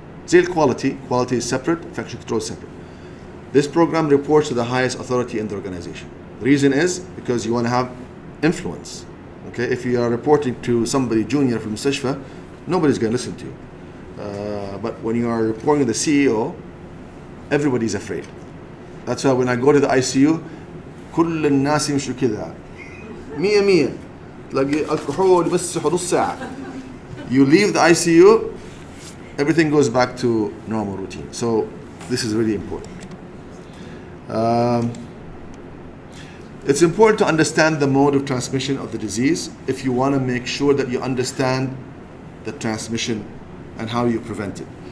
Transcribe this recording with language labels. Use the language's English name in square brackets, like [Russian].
[English] Zero quality is separate, infection control is separate. This program reports to the highest authority in the organization. The reason is because you want to have influence. Okay, if you are reporting to somebody junior from Mustashfa, nobody's going to listen to you. But when you are reporting to the CEO, everybody's afraid. That's why when I go to the ICU, [Arabic] كل الناس يمشوا كذا 100 تلاقي الكحول بس نص ساعة. [English] You leave the ICU, everything goes back to normal routine. So this is really important. It's important to understand the mode of transmission of the disease if you want to make sure that you understand the transmission and how you prevent it.